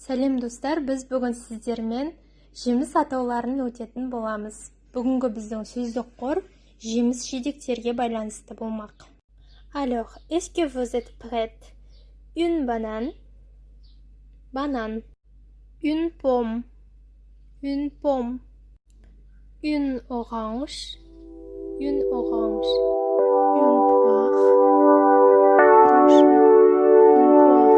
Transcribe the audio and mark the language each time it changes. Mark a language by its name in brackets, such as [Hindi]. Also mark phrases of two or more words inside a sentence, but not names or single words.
[Kazakh] Сәлем достар, біз бүгін сіздермен жеміс атауларын өтетін боламыз. Бүгінгі біздің сөздік қор жеміс жидектерге байланысты болмақ. [French] Alors, est-ce que vous êtes prête? Une banane, banane. Une pomme, une pomme. Une orange, une orange. Une poire, rouge, une poire.